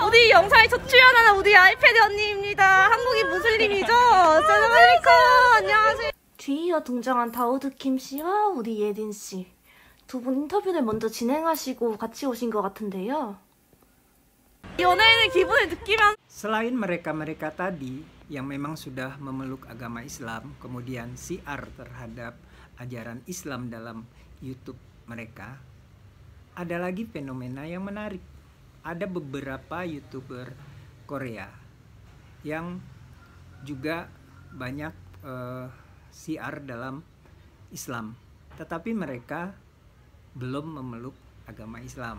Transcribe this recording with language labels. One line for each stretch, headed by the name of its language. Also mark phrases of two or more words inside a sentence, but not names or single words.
Korean: 우리 영상에 첫 출연하는 우리 아이패디 언니입니다. 한국인 무슬림이죠? 셀러메리코 안녕하세요. 뒤이어 등장한 다우드 킴 씨와 우리 예린 씨. 두 분 인터뷰를 먼저 진행하시고 같이 오신 것 같은데요. 연예인의 기분을 느끼면
Indonesian: Selain mereka-mereka tadi yang memang sudah memeluk agama Islam, kemudian syiar terhadap ajaran Islam dalam YouTube mereka, ada lagi fenomena yang menarik. Ada beberapa YouTuber Korea yang juga banyak syiar dalam Islam, tetapi mereka belum memeluk agama Islam.